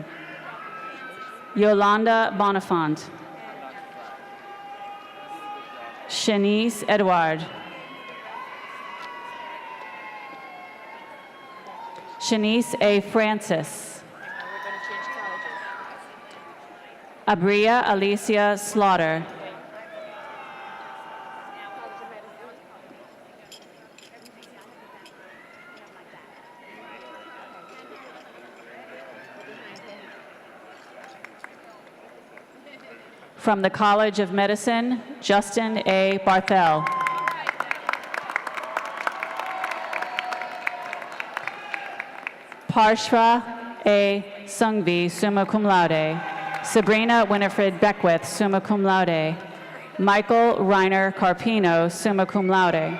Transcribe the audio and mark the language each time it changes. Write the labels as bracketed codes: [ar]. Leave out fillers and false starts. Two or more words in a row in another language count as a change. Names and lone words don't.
[en] Yolanda Bonifant. Shanice Edward. Shanice A. Francis. Abria Alicia Slaughter. From the College of Medicine, Justin A. Barthel. Parshva A. Sungvi, summa cum laude. Sabrina Winifred Beckwith, summa cum laude. Michael Reiner Carpino, summa cum laude.